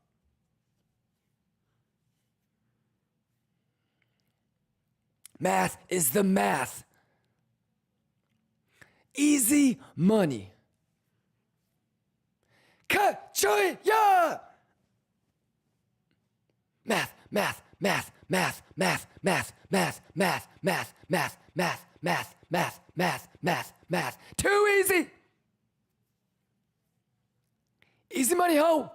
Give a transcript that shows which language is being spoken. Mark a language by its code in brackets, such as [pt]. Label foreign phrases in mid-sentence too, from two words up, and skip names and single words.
[en] Math is the math. Easy money. Ka-choy-ya! Math, math, math, math, math, math, math, math, math, math, math, math, math, math, math, math. Too easy. Easy money, ho.